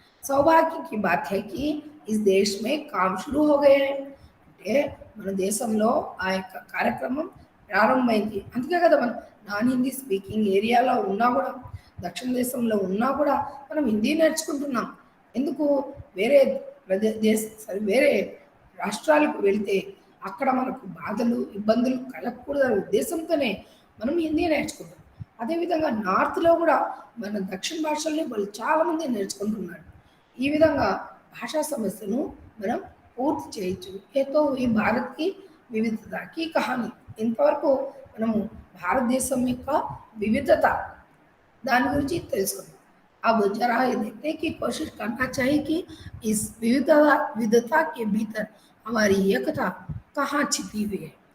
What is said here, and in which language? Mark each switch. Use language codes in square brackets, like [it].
[hi] सौभाग्य की बात है कि इस देश में काम शुरू हो गए हैं. [te] అంటే మన దేశంలో ఆ యొక్క కార్యక్రమం ప్రారంభమైంది. అందుకే కదా మనం నాన్ హిందీ స్పీకింగ్ ఏరియాలో ఉన్నా కూడా, దక్షిణ దేశంలో ఉన్నా కూడా మనం హిందీ నేర్చుకుంటున్నాం. ఎందుకు? వేరే వేరే రాష్ట్రాలకు వెళ్తే అక్కడ మనకు బాధలు ఇబ్బందులు కలగకూడదనే ఉద్దేశంతోనే మనం హిందీ నేర్చుకుంటాం. అదేవిధంగా నార్త్లో కూడా మన దక్షిణ భాషల్ని వాళ్ళు చాలామంది నేర్చుకుంటున్నారు. ఈ విధంగా భాషా సమస్యను మనం పూర్తి చేయొచ్చు. [hi] ఏతో ఈ భారత్కి వివిధతకి కహాని. [te] ఇంతవరకు మనము భారతదేశం యొక్క వివిధత दान गुరించి తెలుసుకుందాం. [hi] अब जरा ये देखने की कोशिश करना चाहिए कि इस विविधता के भीतर हमारी एकता कहाँ छिपी हुई है.